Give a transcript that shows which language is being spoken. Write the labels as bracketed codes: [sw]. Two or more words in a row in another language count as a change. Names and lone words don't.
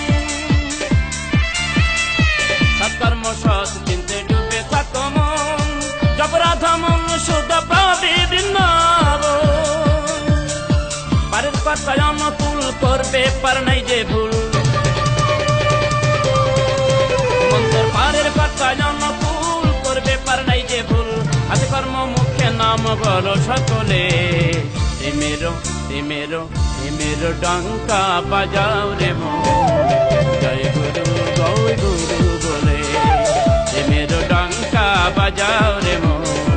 [bn] সৎকর্ম সৎ চিনতে ডুবে থাকো মন, জপ রাধা মন সুধা পাবে বৃন্দাবন। পারের কথা অনুকূল করবে পার নাই যে ভুল, মন্তর পারের কথা অনুকূল করবে পার নাই যে ভুল। আজ কর্ম মুখে নাম বলো সকলে [hi] मेरो डंका बजाओ रे मोर। जय गुरु बोले मेरो डंका बजाओ रे मोर।